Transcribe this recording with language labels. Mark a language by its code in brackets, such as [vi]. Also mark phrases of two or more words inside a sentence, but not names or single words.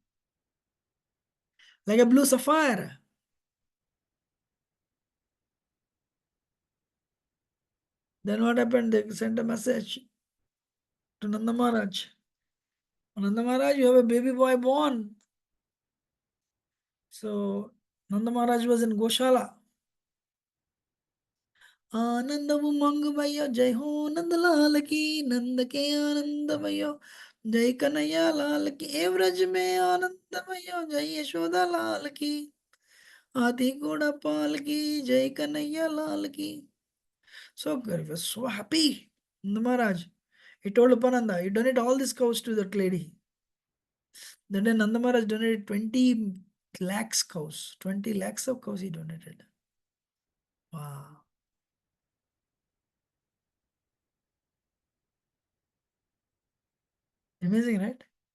[en] Like a blue sapphire. Then what happened? They sent a message to Nanda Maharaj. Nanda Maharaj, you have a baby boy born. So Nanda Maharaj was in Goshala. [hi] आनंद उमंग भैया जय हो नंद लाल की नंद के आनंद भैया जय कन्हैया लाल की ए व्रज में आनंद भैया जय यशोदा लाल की हाथी घोड़ा पाल की जय कन्हैया लाल की. [en] So he was so happy. Nanda Maharaj, he told Upananda, you donate all these cows to that lady. Then Nanda Maharaj donated 20 lakhs cows. 20 lakhs of cows he donated. Wow. Amazing, right?